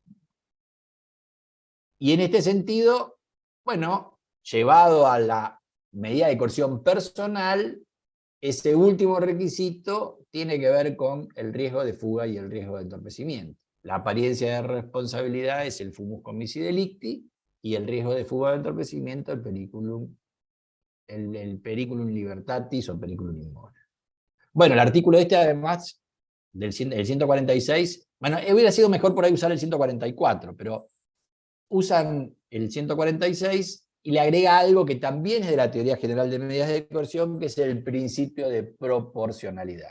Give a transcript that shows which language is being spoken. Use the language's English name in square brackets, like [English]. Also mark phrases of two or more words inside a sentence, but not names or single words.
[Spanish] Y en este sentido, bueno, llevado a la medida de coerción personal, ese último requisito tiene que ver con el riesgo de fuga y el riesgo de entorpecimiento. La apariencia de responsabilidad es el [Latin] fumus commissi delicti, [Spanish] y el riesgo de fuga o entorpecimiento el [Latin] periculum libertatis [Spanish] o [Latin] periculum in mora. [Spanish] Bueno, el artículo este, además, el 146, bueno, hubiera sido mejor por ahí usar el 144, pero usan el 146 y le agrega algo que también es de la teoría general de medidas de coerción, que es el principio de proporcionalidad.